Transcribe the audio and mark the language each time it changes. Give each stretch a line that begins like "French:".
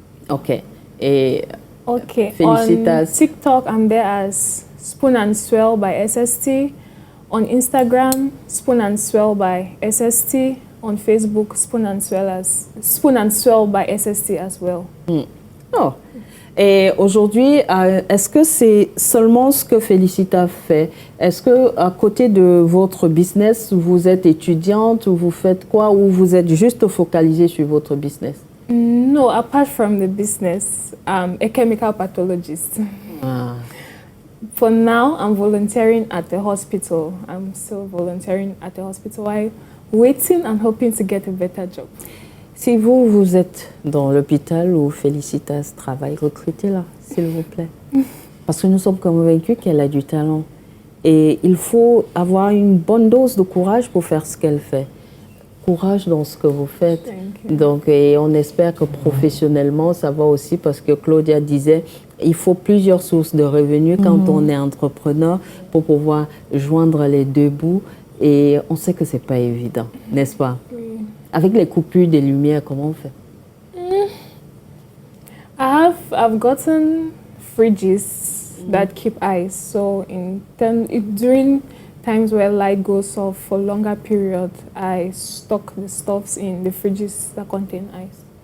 English: Okay. Okay, Felicitas. on TikTok, I'm there as Spoon and Swell by SST. On Instagram, Spoon and Swell by SST. On Facebook, Spoon and Swell by SST as well. Oh.
French: Et aujourd'hui, est-ce que c'est seulement ce que Félicita fait? Est-ce que à côté de votre business, vous êtes étudiante ou vous faites quoi, ou vous êtes juste focalisée sur votre business?
English: No, apart from the business, I'm a chemical pathologist. For now, I'm volunteering at the hospital. I'm still volunteering at the hospital while waiting and hoping to get a better job.
French: Si vous êtes dans l'hôpital où Félicitas travaille, recrutez-la, s'il vous plaît. Parce que nous sommes convaincus qu'elle a du talent. Et il faut avoir une bonne dose de courage pour faire ce qu'elle fait. Courage dans ce que vous faites. Donc, et on espère que professionnellement, ça va aussi, parce que Claudia disait, il faut plusieurs sources de revenus quand on est entrepreneur pour pouvoir joindre les deux bouts. Et on sait que c'est pas évident, n'est-ce pas? Avec les coupures des lumières, comment on fait?
English: I've gotten fridges that keep ice. So during times where light goes off for longer period, I stock the stuffs in the fridges that contain ice.